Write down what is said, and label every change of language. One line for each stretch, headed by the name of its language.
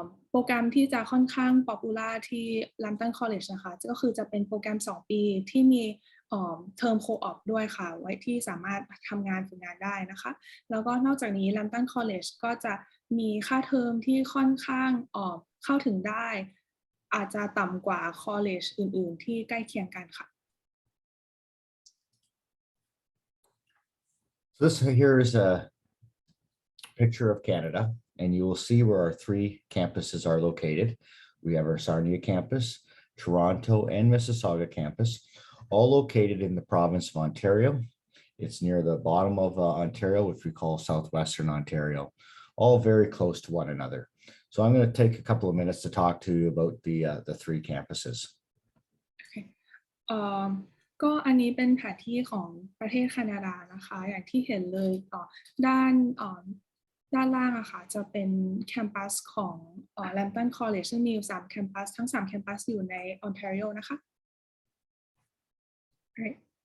Thai: โปรแกรมที่จะค่อนข้าง popular ที่ Lambton College นะคะก็คือจะเป็นโปรแกรม2 ปีที่มีเทอมโคออปด้วยค่ะไว้ที่สามารถทำงานฝึกงานได้นะคะแล้วก็นอกจากนี้ Lambton College ก็จะมีค่าเทอมที่ค่อนข้างเข้าถึงได้อาจจะต่ำกว่า college อื่นๆที่ใกล้เคียงกันค่ะ
English: So here is a picture of Canada, and you will see where our 3 campuses are located. We have our Sarnia campus, Toronto, and Mississauga campus, all located in the province of Ontario. It's near the bottom of Ontario, which we call Southwestern Ontario, all very close to one another. So I'm going to take a couple of minutes to talk to you about the 3 campuses. Okay.
Thai: ก็อันนี้เป็นแผนที่ของประเทศแคนาดานะคะอย่างที่เห็นเลยด้านล่างอะค่ะจะเป็นแคมปัสของ Lambton College ซึ่งมีอยู่3แคมปัสทั้ง3แคมปัสอยู่ใน Ontario นะคะ
English: Right.